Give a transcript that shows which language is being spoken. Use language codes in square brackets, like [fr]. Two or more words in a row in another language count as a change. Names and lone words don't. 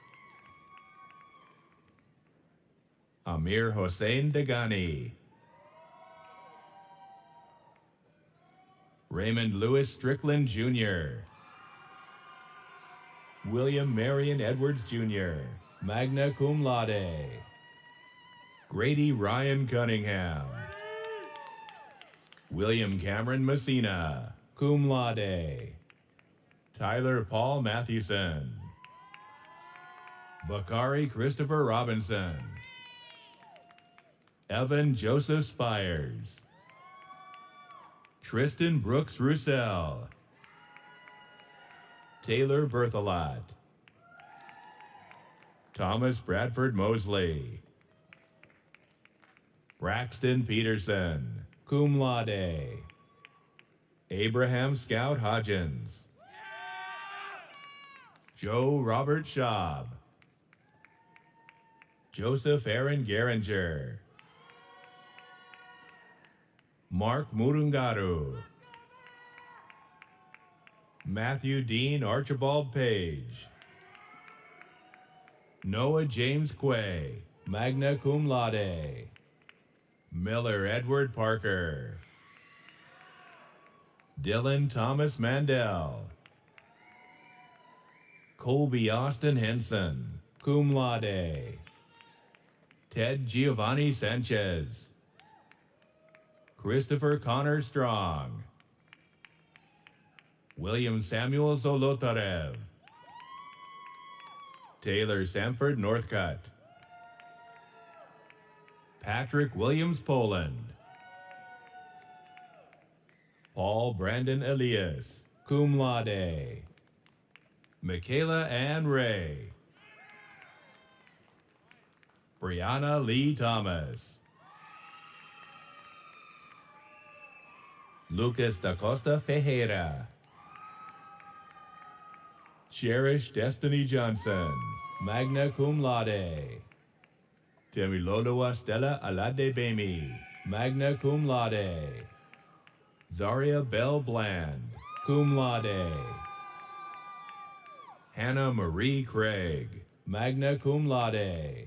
[en] Amir Hossein Degani. Raymond Lewis Strickland Jr. William Marion Edwards Jr., [la] magna cum laude. [en] Grady Ryan Cunningham. William Cameron Messina, [la] cum laude. [en] Tyler Paul Mathewson. Bakari Christopher Robinson. Evan Joseph Spires. Tristan Brooks Roussel. Taylor Berthelot. Thomas Bradford Mosley. Braxton Peterson, [la] cum laude. [en] Abraham Scout Hodgins. Joe Robert Schaub. Joseph Aaron Geringer. Mark Murungaru. Matthew Dean Archibald Page. Noah James Quay, [la] magna cum laude. [en] Miller Edward Parker. Dylan Thomas Mandel. Colby Austin Henson, [la] cum laude. [en] Ted Giovanni Sanchez. Christopher Connor Strong. William Samuel Zolotarev. Taylor Sanford Northcutt. Patrick Williams Poland. Paul Brandon Elias, [la] cum laude. [en] Michaela Ann Ray. Brianna Lee Thomas. Lucas da Costa Ferreira. Cherish Destiny Johnson, [la] magna cum laude. [en] Temiloloa Stella Alade Bemi, [la] magna cum laude. [en] Zaria Bell Bland, [la] cum laude. [en] Hannah Marie Craig, [la] magna cum laude.